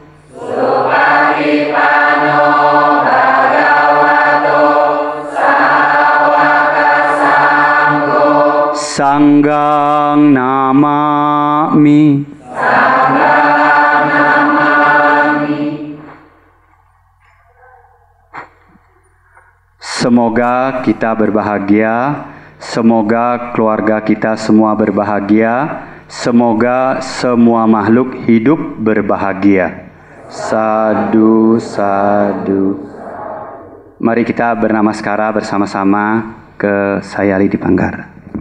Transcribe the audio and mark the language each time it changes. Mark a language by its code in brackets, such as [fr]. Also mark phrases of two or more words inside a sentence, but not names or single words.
[pi] Supatipanno Sanggang namami. Sanggang namami. [id] Semoga kita berbahagia, semoga keluarga kita semua berbahagia, semoga semua makhluk hidup berbahagia. [pi] Sadu, sadu. [id] Mari kita bernamaskara bersama-sama ke Sayali Dipanggara.